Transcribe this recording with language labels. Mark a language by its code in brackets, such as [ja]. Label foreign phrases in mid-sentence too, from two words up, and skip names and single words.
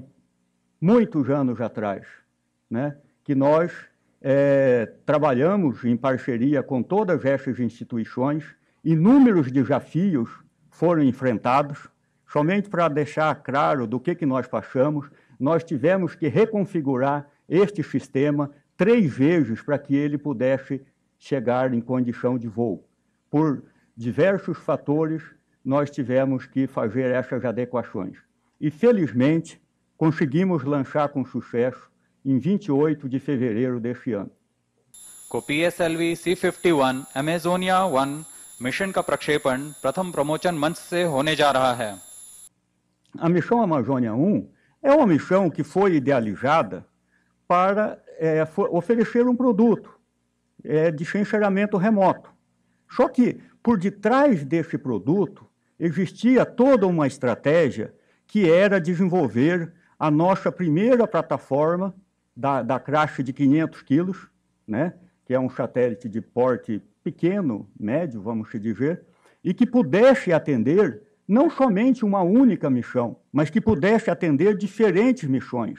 [pt] Muitos anos atrás, né, que nós trabalhamos em parceria com todas essas instituições, inúmeros desafios foram enfrentados, somente para deixar claro do que nós passamos, nós tivemos que reconfigurar este sistema 3 vezes para que ele pudesse chegar em condição de voo. Por diversos fatores, nós tivemos que fazer essas adequações. E, felizmente, conseguimos lançar com sucesso em 28 de fevereiro deste ano. [hi] को PSLV C-51 Amazonia 1 मिशन का प्रक्षेपण प्रथम प्रमोचन मंच से होने जा रहा है. [pt] A missão Amazônia 1 é uma missão que foi idealizada para oferecer um produto de sensoriamento remoto. Só que, por detrás desse produto, existia toda uma estratégia que era desenvolver a nossa primeira plataforma da classe de 500 quilos, né, que é um satélite de porte pequeno, médio, vamos dizer, e que pudesse atender não somente uma única missão, mas que pudesse atender diferentes missões.